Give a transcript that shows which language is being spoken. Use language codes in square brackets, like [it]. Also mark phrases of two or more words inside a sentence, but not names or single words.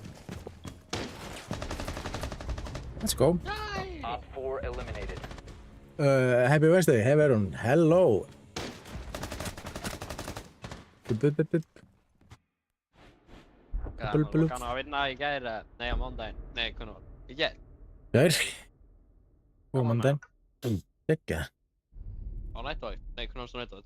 [en] Let's go. Op 4 eliminated. Happy Wednesday, hey everyone, hello. [is] Já, Blub, það blub. var gaman að vinna í gær, nei á mándaginn, nei, hvernig var það? Í gær? Gær. Og Gaman með mandaginn. Gekka. Á nættuvæg, nei, hvernig varst þú nættuvæg?